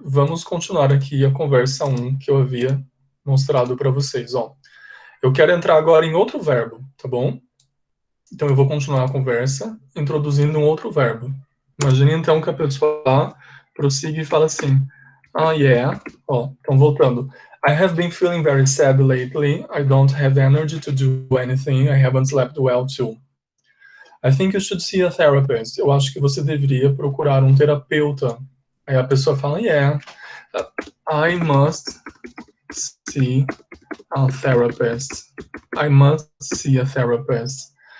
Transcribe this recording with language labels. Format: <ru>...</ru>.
<pt>Vamos continuar aqui a conversa 1 que eu havia mostrado para vocês, ó. Eu quero entrar agora em outro verbo, tá bom? Então eu vou continuar a conversa introduzindo um outro verbo. Imagine então que a pessoa prossiga e fala assim, yeah, então voltando.</pt> <en>I have been feeling very sad lately. I don't have energy to do anything. I haven't slept well too. I think you should see a therapist.</en> <pt>Eu acho que você deveria procurar um terapeuta. Aí a pessoa fala,</pt> <en>yeah, I must see a therapist. I must see a therapist.</en>